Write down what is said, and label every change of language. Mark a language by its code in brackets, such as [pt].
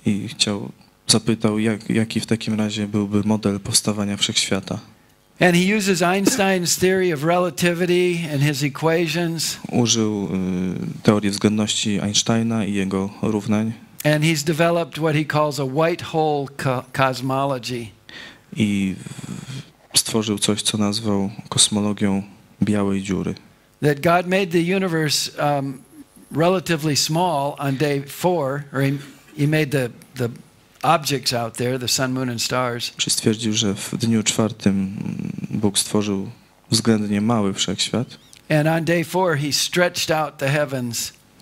[pl] I zapytał, jaki w takim razie byłby model powstawania wszechświata. [en] And he uses Einstein's theory of relativity and his equations. [pl] Użył teorii względności Einsteina i jego równań. [en] And he's developed what he calls a white hole cosmology. [pl] I stworzył coś, co nazwał kosmologią białej dziury. [en] That God made the universe relatively small on day 4, or he made the objects out there, the sun, moon and stars. [pl] Czy stwierdził, że w dniu 4 Bóg stworzył względnie mały wszechświat. [en] And on day 4 he stretched out the heavens.